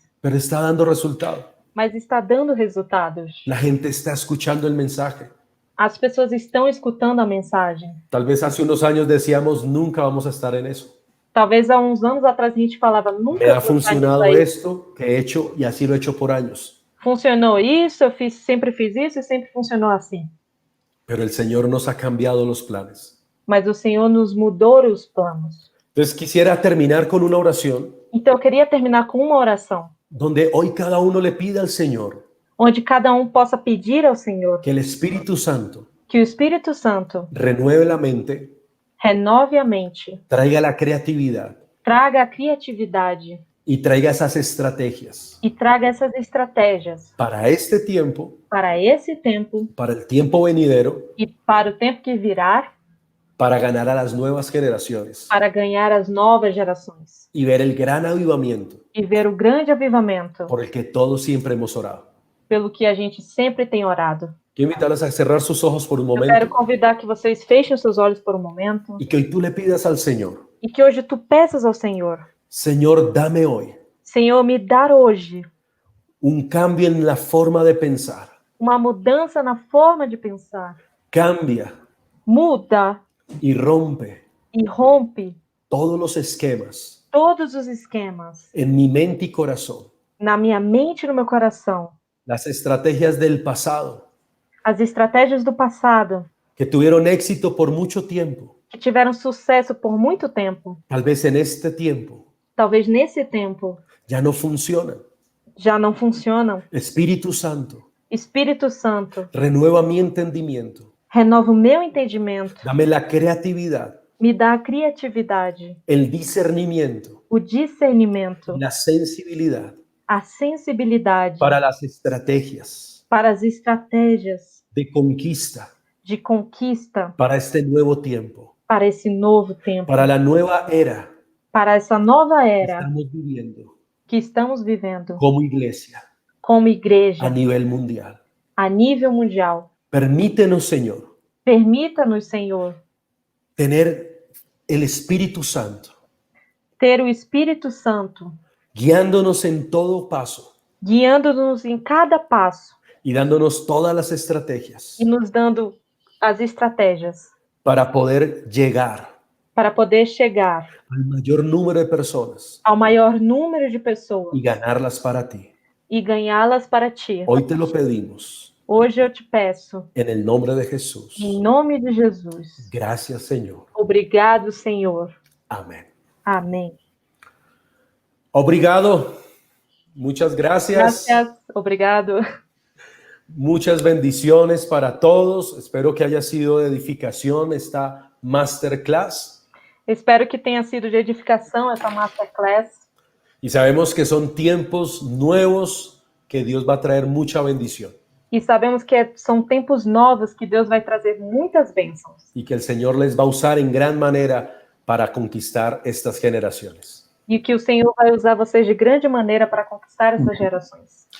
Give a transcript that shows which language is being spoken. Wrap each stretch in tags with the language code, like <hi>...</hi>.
<es>pero está dando resultado.</es> <pt>mas está dando resultados.</pt> <es>La gente está escuchando el mensaje.</es> <pt>As pessoas estão escutando a mensagem.</pt> <es>Tal vez hace unos años decíamos, nunca vamos a estar en eso.</es> <pt>Talvez há uns anos atrás a gente falava, nunca</pt> <es>Me ha</es> <pt>vou estar</pt> <es>funcionado</es> <pt>nisso aí.</pt> <es>esto que he hecho y así lo he hecho por años.</es> <pt>Funcionou isso, eu sempre fiz isso e sempre funcionou assim.</pt> <es>Pero el Señor nos ha cambiado los planes.</es> <pt>Mas o Senhor nos mudou os planos.</pt> <es>Entonces quisiera terminar con una oración</es> <pt>Então eu queria terminar com uma oração,</pt> <es>donde hoy cada uno le pida al Señor</es> <pt>onde cada um possa pedir ao Senhor</pt> <es>que el Espíritu Santo</es> <pt>que o Espírito Santo</pt> <es>renueve la mente,</es> <pt>renove a mente,</pt> <es>traiga la creatividad</es> <pt>traga a criatividade</pt> <es>y traiga esas estrategias</es> <pt>e traga essas estratégias</pt> <es>para este tiempo,</es> <pt>para esse tempo</pt> <es>para el tiempo venidero,</es> <pt>e para o tempo que virá,</pt> <es>para ganar a las nuevas generaciones</es> <pt>para ganhar as novas gerações</pt> <es>y ver el gran avivamiento</es> <pt>e ver o grande avivamento</pt> <es>por el que todos siempre hemos orado.</es> <pt>pelo que a gente sempre tem orado.</pt> <es>Quiero invitarlos a cerrar sus ojos por un</es> <pt>Eu quero</pt> <es>momento</es> <pt>convidar que vocês fechem os seus olhos por um momento</pt> <es>y que hoy tú le pidas al Señor,</es> <pt>e que hoje tu peças ao Senhor,</pt> <es>Señor, dame hoy</es> <pt>Senhor, me dar hoje</pt> <es>un cambio en la forma de pensar.</es> <pt>uma mudança na forma de pensar.</pt> <es>Cambia</es> <pt>Muda</pt> <es>y rompe</es> <pt>e rompe</pt> <es>todos los esquemas</es> <pt>todos os esquemas</pt> <es>en mi mente y corazón,</es> <pt>na minha mente e no meu coração,</pt> <es>las estrategias del pasado</es> <pt>as estratégias do passado</pt> <es>que tuvieron éxito por mucho tiempo.</es> <pt>que tiveram sucesso por muito tempo,</pt> <es>Tal vez en este tiempo</es> <pt>talvez nesse tempo</pt> <es>ya no funcionan.</es> <pt>já não funcionam.</pt> <es>Espíritu Santo,</es> <pt>Espírito Santo,</pt> <es>renueva mi entendimiento.</es> <pt>renova o meu entendimento,</pt> <es>Dame la creatividad,</es> <pt>me dá a criatividade,</pt> <es>el discernimiento,</es> <pt>o discernimento,</pt> <es>la sensibilidad</es> <pt>a sensibilidade</pt> <es>para las estrategias</es> <pt>para as estratégias</pt> <es>de conquista</es> <pt>de conquista</pt> <es>para este nuevo tiempo,</es> <pt>para esse novo tempo,</pt> <es>para la nueva era</es> <pt>para essa nova</pt> <es>que</es> <pt>era</pt> <es>estamos viviendo</es> <pt>que estamos vivendo</pt> <es>como iglesia</es> <pt>como igreja</pt> <es>a nivel mundial.</es> <pt>a nível mundial.</pt> <es>Permítenos, Señor,</es> <pt>Permita-nos, Senhor,</pt> <es>tener el Espíritu Santo</es> <pt>ter o Espírito Santo</pt> <es>guiándonos en todo paso</es> <pt>guiando-nos em cada passo</pt> <es>y dándonos todas las estrategias</es> <pt>e nos dando as estratégias</pt> <es>para poder llegar</es> <pt>para poder chegar</pt> <es>al mayor número de personas</es> <pt>ao maior número de pessoas</pt> <es>y ganarlas para ti.</es> <pt>e ganhá-las para ti.</pt> <es>Hoy te lo pedimos</es> <pt>Hoje eu te peço,</pt> <es>en el nombre de Jesús.</es> <pt>em nome de Jesus.</pt> <es>Gracias, Señor.</es> <pt>Obrigado, Senhor.</pt> <es>Amén.</es> <pt>Amém. Obrigado.</pt> <es>Muchas gracias. Gracias.</es> <pt>Obrigado.</pt> <es>Muchas bendiciones para todos. Espero que haya sido de edificación esta masterclass.</es> <pt>Espero que tenha sido de edificação essa masterclass.</pt> <es>Y sabemos que son tiempos nuevos que Dios va a traer mucha bendición.</es> <pt>E sabemos que são tempos novos que Deus vai trazer muitas bênçãos.</pt> <es>Y que el Señor les va a usar en gran manera para conquistar estas generaciones.</es> <pt>E que o Senhor vai usar vocês de grande maneira para conquistar essas gerações.</pt>